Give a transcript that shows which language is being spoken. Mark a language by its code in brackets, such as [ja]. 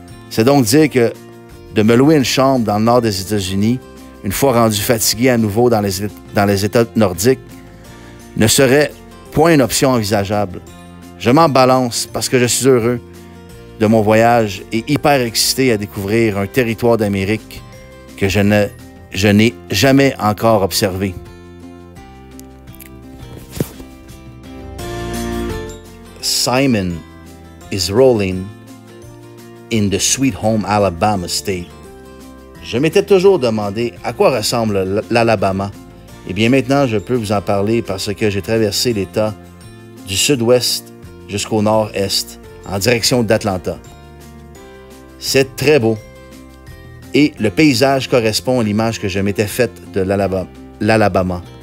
[fr] C'est donc dire que de me louer une chambre dans le nord des États-Unis, une fois rendu fatigué à nouveau dans les États nordiques, ne serait point une option envisageable. Je m'en balance parce que je suis heureux de mon voyage et hyper excité à découvrir un territoire d'Amérique que je n'ai jamais encore observé. [en] Simon is rolling in the Sweet Home Alabama State. [fr] Je m'étais toujours demandé à quoi ressemble l'Alabama. Eh bien maintenant, je peux vous en parler parce que j'ai traversé l'État du sud-ouest jusqu'au nord-est, en direction d'Atlanta. C'est très beau. Et le paysage correspond à l'image que je m'étais faite de l'Alabama.